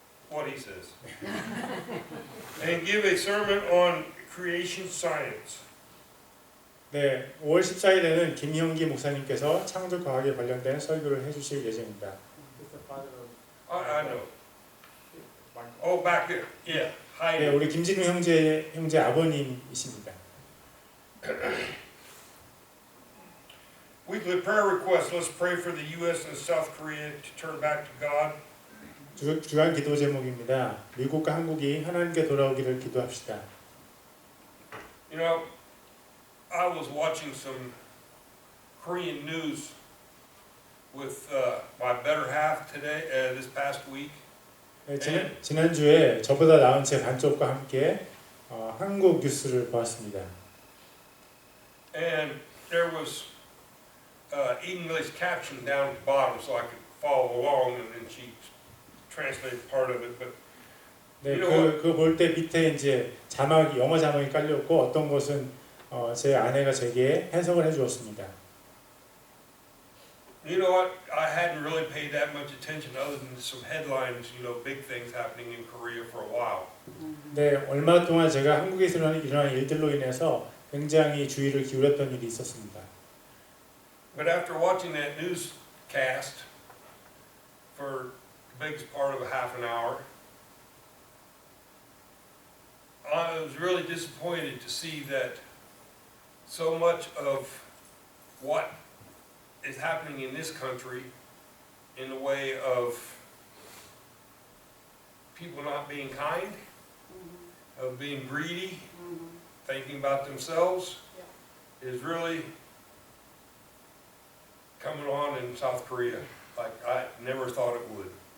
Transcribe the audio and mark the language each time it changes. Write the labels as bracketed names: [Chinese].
[English] what he says, and give a sermon on creation science. [Korean] 네, 5월 14일에는 김형기 목사님께서 창조 과학에 관련된 설교를 해주실 예정입니다. [English] I know. Oh, back there. Yeah. Hi. [Korean] 네, 우리 김진우 형제 아버님이십니다. [English] Weekly prayer requests. Let's pray for the U.S. and South Korea to turn back to God. [Korean] 주간 기도 제목입니다. 미국과 한국이 하나님께 돌아오기를 기도합시다. [English] You know, I was watching some Korean news with my better half today, this past week. [Korean] 네, 지난주에 저보다 나은 제 반쪽과 함께 한국 뉴스를 보았습니다. [English] And there was English caption down at the bottom so I could follow along, and then she translated part of it. But [Korean] 네, 그거 볼 때 밑에 이제 영어 자막이 깔렸고 어떤 것은 제 아내가 제게 해석을 해주었습니다. [English] you know what? I hadn't really paid that much attention other than some headlines, you know, big things happening in Korea for a while. [Korean] 네, 얼마 동안 제가 한국에서 일어난 일들로 인해서 굉장히 주의를 기울였던 일이 있었습니다. [English] But after watching that newscast for the biggest part of a half an hour, I was really disappointed to see that so much of what is happening in this country in the way of people not being kind, of being greedy, thinking about themselves, is really coming on in South Korea like I never thought it would.